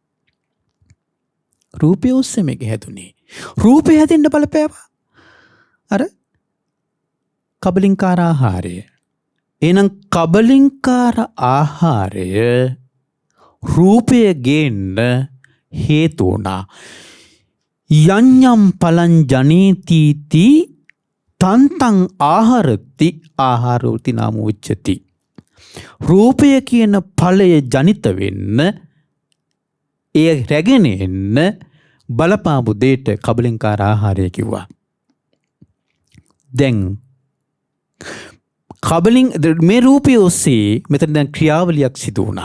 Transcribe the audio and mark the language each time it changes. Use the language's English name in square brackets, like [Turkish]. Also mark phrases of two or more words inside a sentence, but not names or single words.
[Sinhala] රූපය ඔස්සේ මේක හැදුනේ. රූපය හැදෙන්න බලපෑවා. අර කබලින්කාර ආහාරය. එහෙනම් කබලින්කාර ආහාරය රූපය ගේන්න හේතු වුණා. [Pali] යඤ්ඤම් පලං ජනේතිති තන්තං ආහාරති ආහාරෝති නාම උච්චති. [Sinhala] රූපය කියන ඵලය ජනිත වෙන්න එය රැගෙන එන්න බලපාපු දෙයට කබලින්කාර ආහාරය කිව්වා. දැන් මේ රූපය ඔස්සේ මෙතන දැන් ක්‍රියාවලියක් සිදු වුණා.